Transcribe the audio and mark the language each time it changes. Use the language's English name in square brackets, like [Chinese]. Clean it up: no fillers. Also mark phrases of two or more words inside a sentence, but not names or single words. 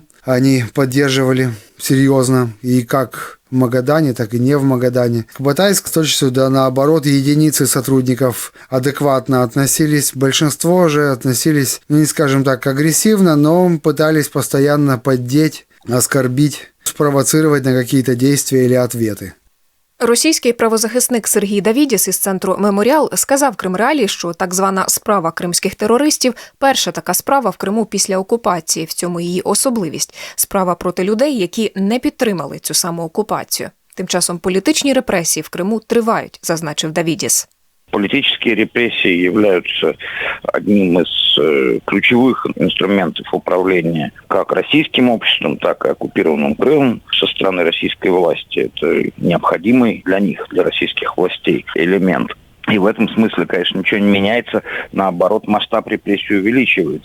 [Russian] Они поддерживали серьезно и как в Магадане, так и не в Магадане. К Батайску, точно, да, наоборот, единицы сотрудников адекватно относились. Большинство же относились, ну не скажем так, агрессивно, но пытались постоянно поддеть, оскорбить, спровоцировать на какие-то действия или ответы. [Ukrainian] Російський правозахисник Сергій Давідіс із центру «Меморіал» сказав Крим Реалії, що так звана справа кримських терористів – перша така справа в Криму після окупації, в цьому її особливість. Справа проти людей, які не підтримали цю саму окупацію. Тим часом політичні репресії в Криму тривають, зазначив Давідіс. [Russian] Политические репрессии являются одним из ключевых инструментов управления как российским обществом, так и оккупированным Крымом со стороны российской власти. Это необходимый для них, для российских властей, элемент. И в этом смысле, конечно, ничего не меняется. Наоборот, масштаб репрессий увеличивается.